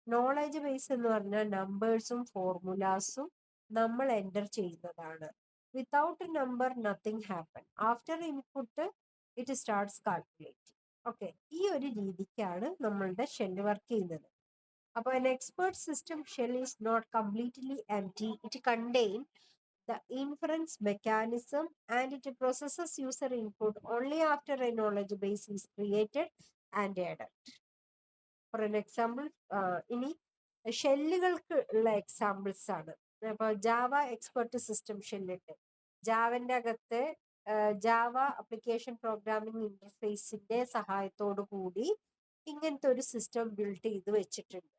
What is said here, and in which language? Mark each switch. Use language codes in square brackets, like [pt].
[ml] Knowledge base എന്ന് പറഞ്ഞാൽ നമ്പേഴ്സും ഫോർമുലാസും നമ്മൾ എൻ്റർ ചെയ്യുന്നതാണ്. [en] Without number nothing happen, after input it starts calculate. [ml] Okay, ഈ ഒരു രീതിക്കാണ് നമ്മളുടെ ഷെല്ല് വർക്ക് ചെയ്യുന്നത്. [en] അപ്പോൾ an expert system shell is not completely empty. It contains the inference mechanism and it processes user input only after a knowledge base is created and added. For an example, [ml] ഇനി ഷെല്ലുകൾക്ക് ഉള്ള examples ആണ്. അപ്പോൾ Java expert system ഷെല്ലുണ്ട്. ജാവന്റെ അകത്ത് Java application programming ഇന്റർഫേസിന്റെ സഹായത്തോടു കൂടി ഇങ്ങനത്തെ ഒരു system build ചെയ്ത് വെച്ചിട്ടുണ്ട്.